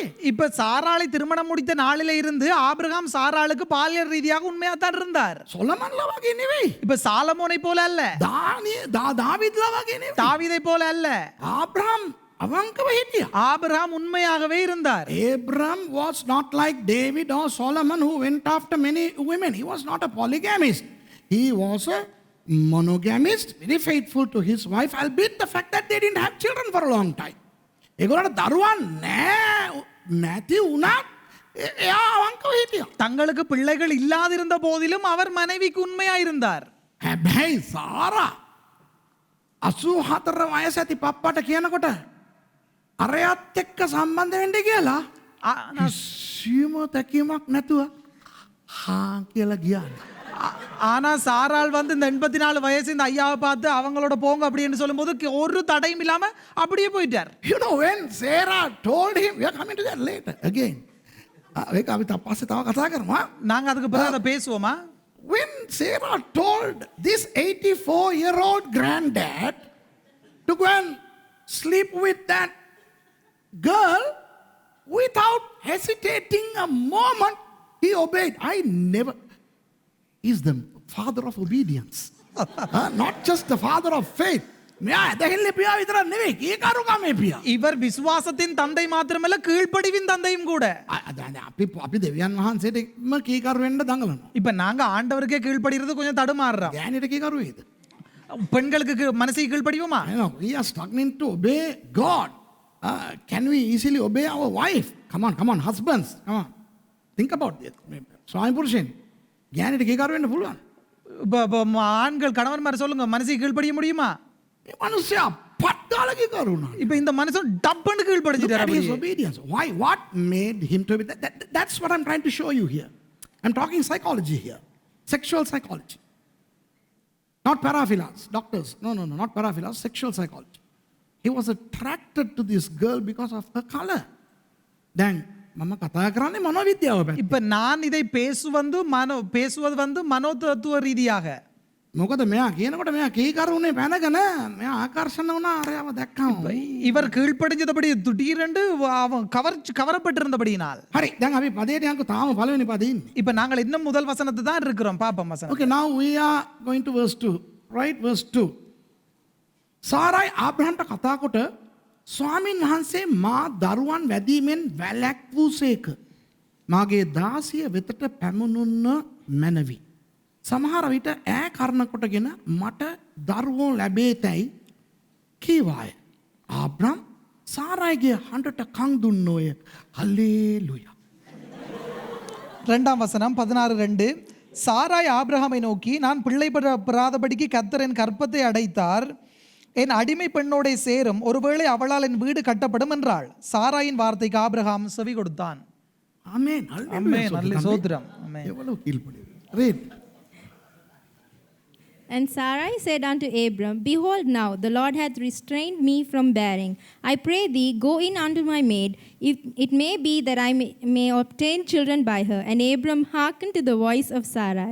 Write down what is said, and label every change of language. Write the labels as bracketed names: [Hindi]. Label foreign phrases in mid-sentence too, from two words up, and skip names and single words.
[Tamil] இப்ப சாராளை திருமணம் முடித்த நாளில இருந்து ஆபிரகாம் சாராளுக்கு பாலியல் ரீதியாக உண்மையா தான் இருந்தார். [Sinhala] සොලමන්ලා වගේ නෙවෙයි. [Tamil] இப்ப சாலமோனை போல அல்ல, [Sinhala] දාවිද්ලා වගේ නෙවෙයි. [Tamil] தாவீதை போல அல்ல, [Sinhala] ආබ්‍රහම් අවංකව හිටියා. [Tamil] ஆபிரகாம் உண்மையாகவே இருந்தார். [English] Abram was not like David or Solomon who went after many women. He was not a polygamist. He was a monogamist, very faithful to his wife, albeit the fact that they didn't have children for a long time. [Sinhala] ඒගොල්ලන්ට දරුවන් නැති වුණත් එයා අවංකව හිටියා. [Tamil] தங்களுக்கு பிள்ளைகள் இல்லாதிருந்த போதிலும் அவர் மனைவிக்கு உண்மையா இருந்தார். [Sinhala] හැබැයි සාරා 84 වයස ඇති පප්පට කියනකොට අරයත් එක්ක සම්බන්ධ වෙන්න කියලා කිසිම තැකීමක් නැතුව හා කියලා ගියා. [Tamil] ஆனா சாராள் வந்து இந்த 84 வயசு இந்த ஐயாவை பார்த்து அவங்களோட போங்க அப்படின்னு சொல்லும்போது ஒரு தடையும் இல்லாம அப்படியே போயிட்டார். [English] When Sarah told him, we are coming to that later again. [Sinhala] ඒක අපි පස්සේ තව කතා කරමු. [Tamil] நாங்க அதுக்கு பிறகு அதை பேசுவோமா? [English] When Sarah told this 84-year-old granddad to go and sleep with that girl, without hesitating a moment, he obeyed. He's the father of obedience. Not just the father of faith. [Tamil] இவர் விசுவாசத்தின் தந்தை மாத்திரமல்ல, கீழ்ப்படிவின் தந்தையும் கூட. [Sinhala] අපි දෙවියන් වහන්සේටම කීකරු වෙන්න දඟලනවා. [Tamil] இப்ப நாங்க ஆண்டவருக்கே கீழ்ப்படிறது கொஞ்சம் தடுமாறுறோம். [Sinhala] ගෑනිට කීකරු වේද? [Tamil] பெண்களுக்கு மனசை கீழ்ப்படிவோமா? [English] We are struggling to obey God. Can we easily obey our wife? Come on, husbands. Come on. Think about it. [Sinhala] ස්වාමි පුරුෂයන් ගෑනිට කීකරු වෙන්න පුළුවන්. [Tamil] ஆண்கள் கணவன்மார் சொல்லுங்க, மனசை கீழ்ப்படிய முடியுமா? [Sinhala] මේ මිනිස්සයා පට්ටාල කීකරු වුණා. [Tamil] இப்ப இந்த மனுஷன் டப்புன்னு கீழ்ப்படிஞ்சிட்டாரு. [English] His obedience. Why? What made him to be that's what I'm trying to show you here. I'm talking psychology here. Sexual psychology. Not paraphilas, doctors. No, not paraphilas, sexual psychology. He was attracted to this girl because of her color. [Sinhala] Then මම කතා කරන්නේ මනෝවිද්‍යාව පැත්ත. [Tamil] இப்ப நான் இதை பேசுவது வந்து மனோதத்துவ ரீதியாக. [Sinhala] මොකද මෙයා කියනකොට මෙයා කීකරුනේ පැනගෙන මෙයා ආකර්ෂණ වුණා අරයව දැක්කම. [Tamil] இவர் கீழ்ப்படிஞ்சபடி திடீரென்று அவன் கவரப்பட்டிருந்தபடியினால். [Sinhala] හරි දැන් අපි පදයට යන්කෝ තාම පළවෙනි පදේ ඉන්නේ. [Tamil] இப்ப நாங்கள் இன்னும் முதல் வசனத்தை தான் இருக்கிறோம். பாப்போம் வசனம். [English] Okay, now we are going to verse 2. Right, verse 2. [Sinhala] සාරායි ආබ්‍රහම්ට කතා කොට ස්වාමීන් වහන්සේ මා දරුවන් වැදීමෙන් වැළැක්වූසේක. මාගේ දාසිය වෙතට පැමුණුන්න මැනවි. සමහර විට ඈ කරන කොටගෙන මට දරුවෝ ලැබේතැයි කීවාය. ආබ්‍රහම් සාරායිගේ හඬට කන් දුන්නෝය. හල්ලේලුයා. [Tamil] 2ஆம் வசனம் 16:2. சாராய் ஆபிரகாமை நோக்கி, நான் பிள்ளை பெறாதபடிக்கு கர்த்தர் என் கற்பத்தை அடைத்தார், என் அடிமை பெண்ணோட சேரும், ஒருவேளை அவளால் என் வீடு கட்டப்படும் என்றாள். சாராயின் வார்த்தைக்கு ஆபிரகாம் செவி கொடுத்தான். ஆமென். ஆமென். நல்ல ஸ்தோத்திரம். ஆமென். எவ்வளவு கீழ்ப்படிவு. [English] Read. And Sarai said unto Abram, Behold now, the Lord hath restrained me from bearing. I pray thee, go in unto my maid. It may be that I may obtain children by her. And Abram hearkened to the voice of Sarai.